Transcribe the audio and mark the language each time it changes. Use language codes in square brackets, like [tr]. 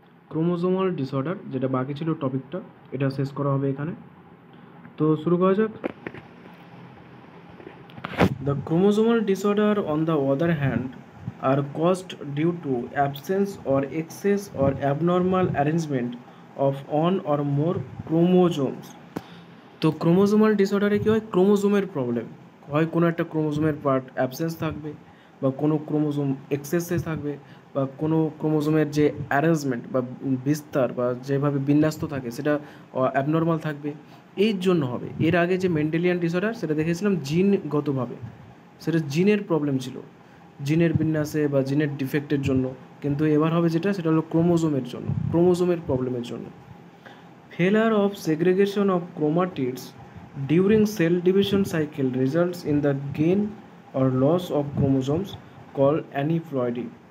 [bn] Chromosomal disorder, যেটা বাকি ছিল টপিকটা, এটা শেষ করা হবে এখানে। তো শুরু করা যাক। [en] The chromosomal disorder, on the other hand, are caused due to absence or excess or abnormal arrangement of one or more chromosomes. [bn] তো ক্রোমোজোমাল ডিসঅর্ডারে কী হয়, ক্রোমোজোমের প্রবলেম হয়, কোনো একটা ক্রোমোজোমের পার্ট অ্যাবসেন্স থাকবে, বা কোনো ক্রোমোজোম এক্সেসে থাকবে, বা কোনো ক্রোমোজোমের যে অ্যারেঞ্জমেন্ট বা বিস্তার বা যেভাবে বিন্যস্ত থাকে সেটা অ্যাবনর্মাল থাকবে, এই জন্য হবে। এর আগে যে মেন্ডেলিয়ান ডিসঅর্ডার সেটা দেখেছিলাম জিনগতভাবে, সেটা জিনের প্রবলেম ছিল, জিনের বিন্যাসে বা জিনের ডিফেক্টের জন্য। কিন্তু এবার হবে যেটা, সেটা হলো ক্রোমোজোমের জন্য, ক্রোমোজোমের প্রবলেমের জন্য। [en] Failure of segregation of chromatids during cell division cycle results in the gain or loss of chromosomes called aneuploidy.